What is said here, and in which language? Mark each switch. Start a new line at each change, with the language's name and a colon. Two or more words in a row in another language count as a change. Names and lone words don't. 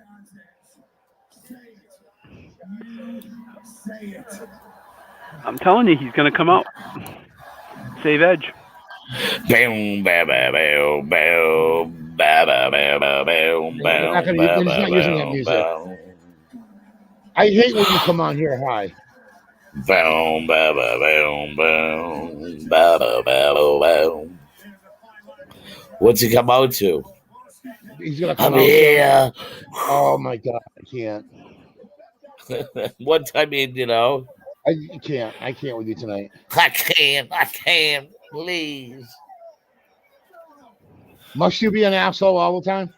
English: I'm telling you, he's going to come out. Save Edge. Boom, ba, ba, ba, ba, ba, ba, ba, ba, ba, they're just not using that music. I hate when you come on here high. Boom, ba, ba, boom, boom, ba, ba, ba, ba. What's he come out to? He's gonna come I'm out here. Oh my god, I can't. What I mean, I can't with you tonight. I can't, please. Must you be an asshole all the time?